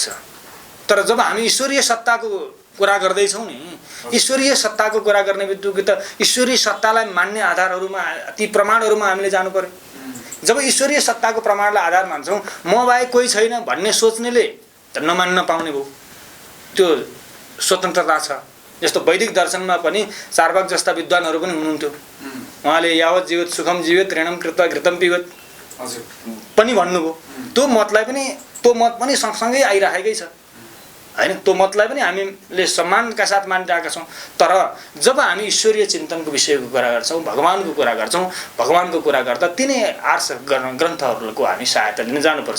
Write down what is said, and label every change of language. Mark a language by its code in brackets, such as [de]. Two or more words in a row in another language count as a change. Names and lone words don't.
[ne] तर जब हामी ईश्वरीय सत्ताको कुरा गर्दैछौँ नि, ईश्वरीय सत्ताको कुरा गर्ने बित्तिकै त ईश्वरीय सत्तालाई मान्ने आधारहरूमा, ती प्रमाणहरूमा हामीले जानु पर्यो। जब ईश्वरीय सत्ताको प्रमाणलाई आधार मान्छौँ, म बाहेक कोही छैन भन्ने सोच्नेले त नमान्न पाउने भयो। त्यो स्वतन्त्रता छ। जस्तो वैदिक दर्शनमा पनि चार्वाक जस्ता विद्वानहरू पनि हुनुहुन्थ्यो। उहाँले [sa] यावत जीवित सुखम जीवित ऋणम कृत्वा घृतम पिबत [ne] पनि भन्नुभयो। त्यो मत पनि सँगसँगै आइरहेकै छ, हैन? त्यो मतलाई पनि हामीले सम्मानका साथ मानिरहेका छौँ। तर जब हामी ईश्वरीय चिन्तनको विषयको कुरा गर्छौँ, भगवानको कुरा गर्छौँ, भगवानको कुरा गर्दा तिनै आर्ष ग्रन्थहरूको हामी सहायता लिन जानुपर्छ।